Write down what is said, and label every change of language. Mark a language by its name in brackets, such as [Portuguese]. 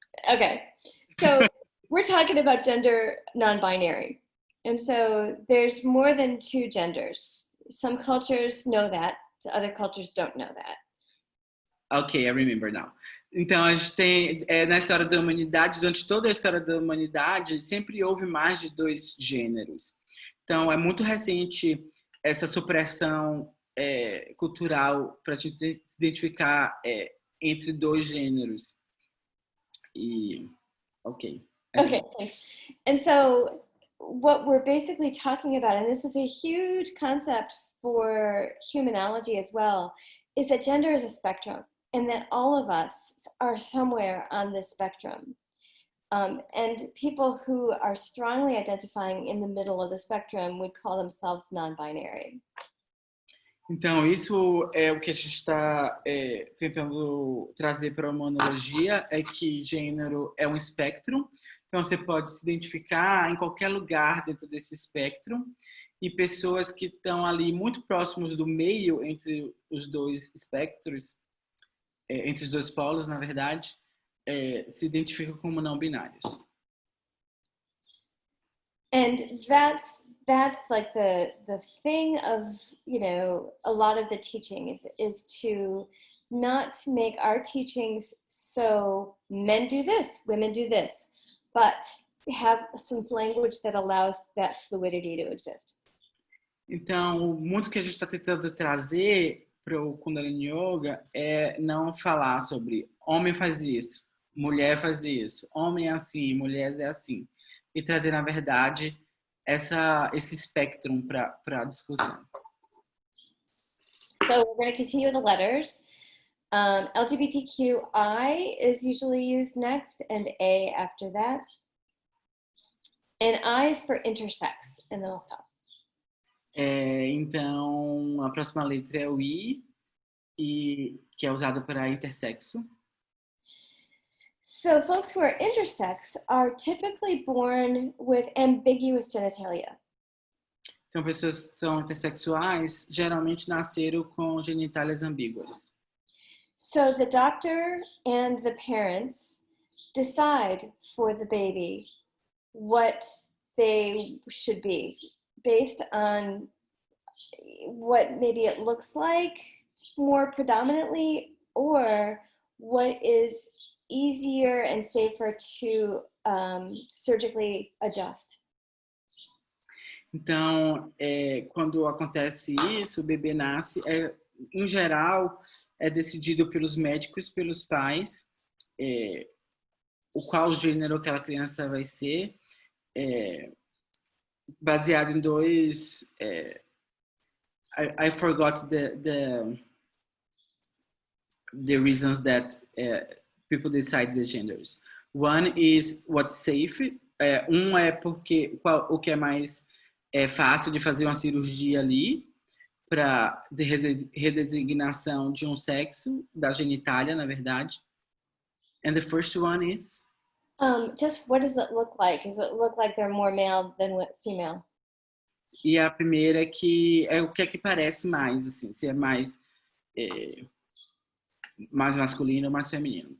[English] Okay, so we're talking about gender non-binary. And so there's more than 2 genders. Some cultures know that, other cultures don't know that. Ok, I remember now. [Portuguese] Então, a gente tem, na história da humanidade, durante toda a história da humanidade, sempre houve mais de 2 gêneros. Então, é muito recente essa supressão cultural para a gente se identificar entre 2 gêneros. E, ok. [English] Okay, thanks. And so what we're basically talking about, and this is a huge concept for humanology as well, is that gender is a spectrum, and that all of us are somewhere on this spectrum. And people who are strongly identifying in the middle of the spectrum would call themselves non-binary. [Portuguese] Então, isso é o que a gente está tentando trazer para a Humanologia, é que gênero é um espectro. Então, você pode se identificar em qualquer lugar dentro desse espectro. E pessoas que estão ali muito próximos do meio entre os 2 espectros, entre os 2 polos, na verdade, se identificam como não binários. [English] And that's like the thing of, you know, a lot of the teaching is to not make our teachings so men do this, women do this, but have some language that allows that fluidity to exist. [Portuguese] Então, muito que a gente está tentando trazer para o Kundalini Yoga é não falar sobre homem faz isso, mulher faz isso, homem é assim, mulher é assim. E trazer, na verdade, esse espectro para a discussão. [English] So we're going to continue with the letters. LGBTQI is usually used next, and A after that. And I is for intersex, and then I'll stop. [Portuguese] Então, a próxima letra é o I, que é usada para intersexo. [English] So folks who are intersex are typically born with ambiguous genitalia. [Portuguese] Então, pessoas que são intersexuais geralmente nasceram com genitálias ambíguas. [English] So the doctor and the parents decide for the baby what they should be based on what maybe it looks like more predominantly, or what is easier and safer to surgically adjust. [Portuguese] Então, quando acontece isso, o bebê nasce, em geral, é decidido pelos médicos, pelos pais, o qual gênero aquela criança vai ser, baseado em 2... [English] I forgot the reasons that people decide the genders. One is what's safe. [Portuguese] Um é porque o que é mais fácil de fazer uma cirurgia ali para redesignação de um sexo, da genitália, na verdade. [English] And the first one is? Just what does it look like? Does it look like they're more male than female? [Portuguese] E a primeira que é o que é que parece mais, assim, se é mais masculino ou mais feminino.